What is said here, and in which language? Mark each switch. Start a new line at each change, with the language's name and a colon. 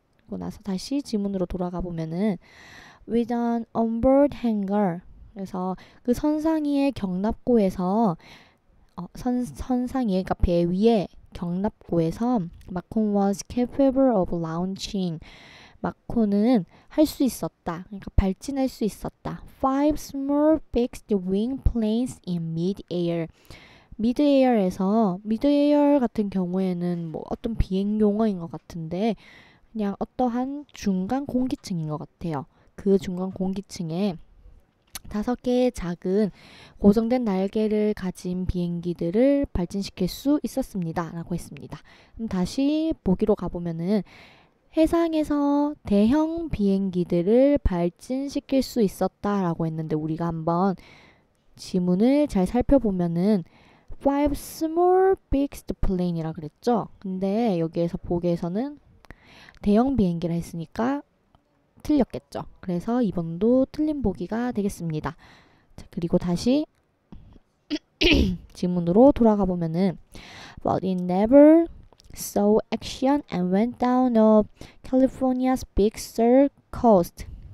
Korean: 그리고 나서 다시 지문으로 돌아가 보면은
English: with an onboard hangar
Korean: 그래서 그 선상위의 경납고에서 선상위에 그러니까 배 위에 경납고에서 마콘
English: was capable of launching
Korean: 마콘은 할 수 있었다. 그러니까 발진할 수 있었다.
English: Five small fixed wing planes in mid-air.
Korean: 미드에어에서 미드에어 같은 경우에는 뭐 어떤 비행 용어인 것 같은데 그냥 어떠한 중간 공기층인 것 같아요. 그 중간 공기층에 5개의 작은 고정된 날개를 가진 비행기들을 발진시킬 수 있었습니다. 라고 했습니다. 그럼 다시 보기로 가보면은 해상에서 대형 비행기들을 발진시킬 수 있었다라고 했는데 우리가 한번 지문을 잘 살펴보면은
English: five small fixed plane
Korean: 이라 그랬죠. 근데 여기에서 보기에서는 대형 비행기라 했으니까 틀렸겠죠. 그래서 2번도 틀린 보기가 되겠습니다. 자, 그리고 다시 지문으로 돌아가 보면은
English: But it never saw action and went down of California's Big Sur coast.